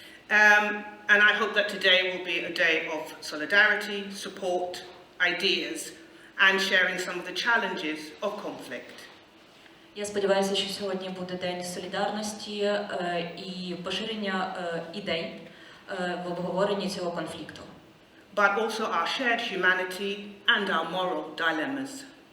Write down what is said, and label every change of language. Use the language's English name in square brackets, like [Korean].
[English] And I hope that today will be a day of solidarity, support, ideas, and sharing some of the challenges of conflict. [Ukrainian] Я сподіваюся, що сьогодні буде день солідарності і поширення ідей в обговоренні цього конфлікту. [English] But also our shared humanity and our moral dilemmas.